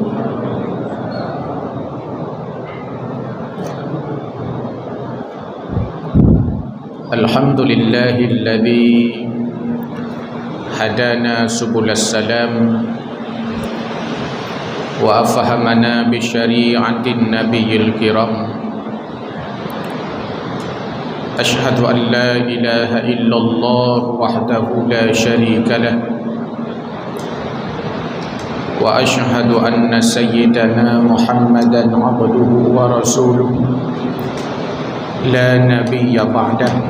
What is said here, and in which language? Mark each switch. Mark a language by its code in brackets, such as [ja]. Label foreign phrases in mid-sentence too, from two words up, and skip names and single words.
[ar] الحمد لله الذي هدانا سبل السلام وأفهمنا بشريعة النبي الكرام. أشهد أن لا إله إلا الله وحده لا شريك له وأشهد أن سيدنا محمدا عبده ورسوله لا نبي بعده.